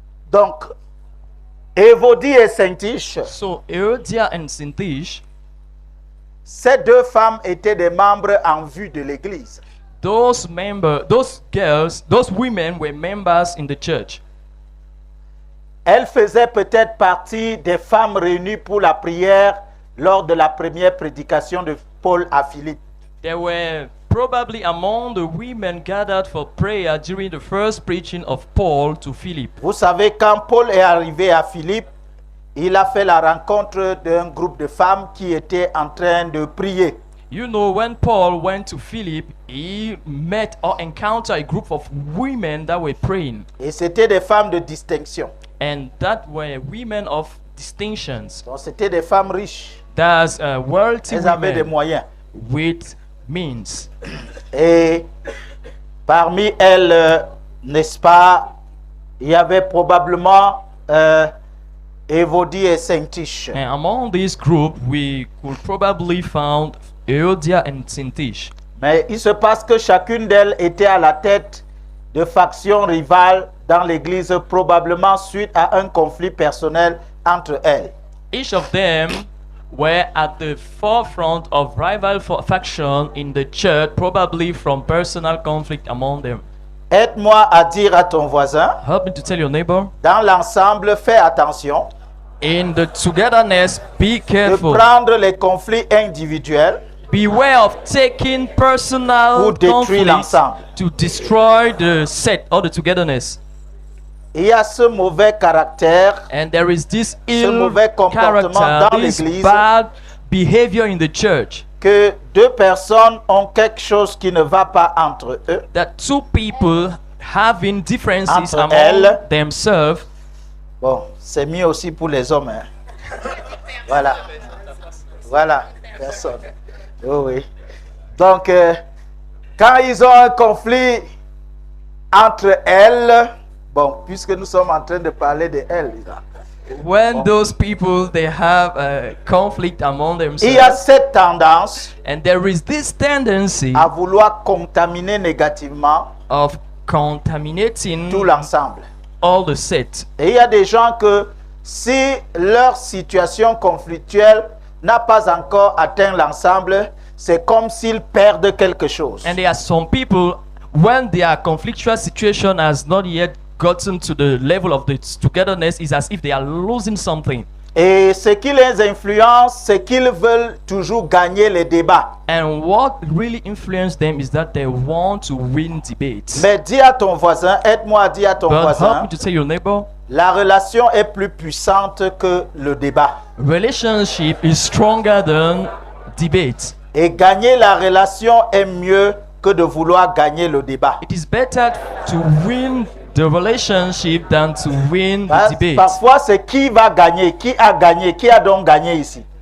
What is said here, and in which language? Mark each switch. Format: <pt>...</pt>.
<fr>Donc, Évodie et Syntyche,</fr> <en>So Eodia and Syntyche,</en> <fr>ces deux femmes étaient des membres en vue de l'église.</fr> <en>those girls, those women were members in the church.</en> <fr>Elles faisaient peut-être partie des femmes réunies pour la prière lors de la première prédication de Paul à Philippe.</fr> <en>They were probably among the women gathered for prayer during the first preaching of Paul to Philip.</en> <fr>Vous savez, quand Paul est arrivé à Philippe, il a fait la rencontre d'un groupe de femmes qui étaient en train de prier.</fr> <en>You know, when Paul went to Philip, he met or encountered a group of women that were praying.</en> <fr>Et c'était des femmes de distinction.</fr> <en>And that were women of distinctions.</en> <fr>Donc c'était des femmes riches.</fr> <en>That's wealthy</en> <fr>Elles avaient des</fr> <en>women</en> <fr>moyens.</fr> <en>with means.</en> <fr>Et parmi elles, n'est-ce pas, il y avait probablement Évodie et Syntyche.</fr> <en>And among this group, we could probably found Eodia and Syntyche.</en> <fr>Mais il se passe que chacune d'elles était à la tête de factions rivales dans l'église, probablement suite à un conflit personnel entre elles.</fr> <en>Each of them were at the forefront of rival faction in the church, probably from personal conflict among them.</en> <fr>Aide-moi à dire à ton voisin,</fr> <en>Help me to tell your neighbor,</en> <fr>dans l'ensemble, fais attention</fr> <en>in the togetherness, be</en> <fr>de</fr> <en>careful.</en> <fr>prendre les conflits individuels</fr> <en>Beware of taking personal</en> <fr>pour détruire</fr> <en>conflicts</en> <fr>l'ensemble.</fr> <en>to destroy the set or the togetherness.</en> <fr>Il y a ce mauvais caractère,</fr> <en>And there is this</en> <fr>ce</fr> <en>ill</en> <fr>mauvais comportement</fr> <en>character,</en> <fr>dans</fr> <en>this</en> <fr>l'église</fr> <en>bad behavior in the church,</en> <fr>que deux personnes ont quelque chose qui ne va pas entre eux.</fr> <en>that two people having differences</en> <fr>Entre</fr> <en>among</en> <fr>elles.</fr> <en>themselves.</en> <fr>Bon, c'est mieux aussi pour les hommes. Hein. Voilà. Voilà, personne. Oui. Donc, quand ils ont un conflit entre elles, bon, puisque nous sommes en train de parler de elles,</fr> <en>When those people they have a conflict among</en> <fr>il y a</fr> <en>themselves,</en> <fr>cette tendance</fr> <en>and there is this tendency</en> <fr>à vouloir contaminer négativement</fr> <en>of contaminating</en> <fr>tout l'ensemble.</fr> <en>all the set.</en> <fr>Et il y a des gens que si leur situation conflictuelle n'a pas encore atteint l'ensemble, c'est comme s'ils perdent quelque chose.</fr> <en>And there are some people when their conflictual situation has not yet gotten to the level of the togetherness, is as if they are losing something.</en> <fr>Et ce qui les influence, c'est qu'ils veulent toujours gagner les débats.</fr> <en>And what really influenced them is that they want to win debates.</en> <fr>Mais dis à ton voisin, aide-moi à dire à ton</fr> <en>But help</en> <fr>voisin,</fr> <en>me to tell your neighbor,</en> <fr>la relation est plus puissante que le débat.</fr> <en>relationship is stronger than debate.</en> <fr>Et gagner la relation est mieux que de vouloir gagner le débat.</fr> <en>It is better to win the relationship than to win the debate.</en> <fr>Parfois, c'est qui va gagner, qui a donc gagné ici.</fr>